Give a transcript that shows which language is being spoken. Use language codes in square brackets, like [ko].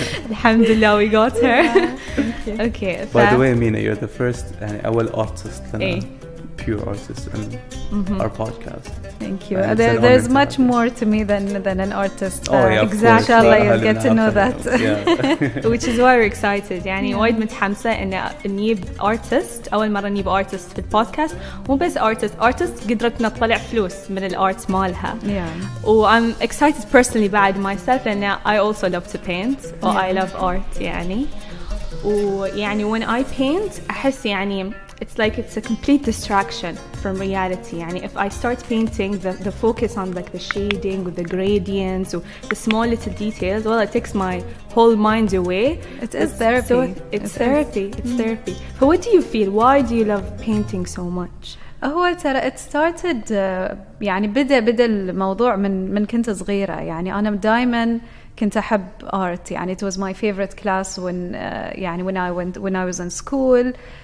[ar] الحمد لله [en] we got her. Okay. By the way Amina, you're the first أول artist لنا pure artist in our podcast. Thank you. There's much more to me than an artist. Yeah, exactly. Inshallah you'll get to know that. Which is why we're excited. [ar] يعني وايد متحمسة إن نجيب artist أول مرة نجيب artist في البودكاست. مو بس artist قدرتنا نطلع فلوس من الart مالها. [en] I'm excited personally بعد myself لأن I also love to paint or I love art يعني. ويعني when I paint [ar] أحس يعني [en] it's like it's a complete distraction from reality. يعني if I start painting the focus on like the shading with the gradients or the small little details, well it takes my whole mind away. It is therapy. So it's therapy. It's therapy. So what do you feel? Why do you love painting so much? [ar] هو ترى [en] it started [ar] يعني بدأ الموضوع من كنت صغيرة. يعني أنا دائما كنت أحب art. [en] يعني it was my favorite class يعني when I was in school.